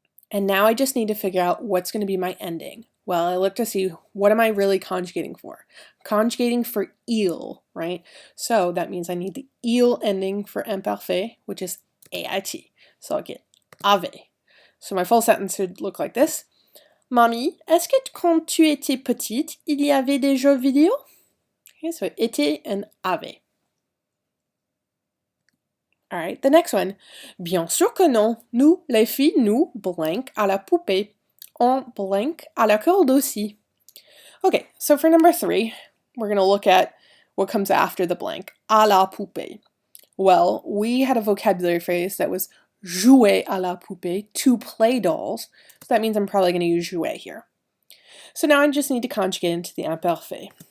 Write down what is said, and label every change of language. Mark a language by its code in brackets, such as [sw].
[en] And now I just need to figure out what's going to be my ending. Well, I look to see what am I really conjugating for? Conjugating for il, right? So that means I need the il ending for imparfait, which is ait. So I'll get avait. So my full sentence should look like this. [fr] Mamie, est-ce que quand tu étais petite, il y avait des jeux vidéo? [en] Okay, so était and avait. All right, the next one. [fr] Bien sûr que non. Nous, les filles, nous, blank à la poupée. On blank à la corde aussi. [en] Okay, so for number 3, we're going to look at what comes after the blank. [fr] À la poupée. [en] Well, we had a vocabulary phrase that was [fr] jouer à la poupée, [en] to play dolls. So that means I'm probably going to use jouer here. So now I just need to conjugate into the imparfait.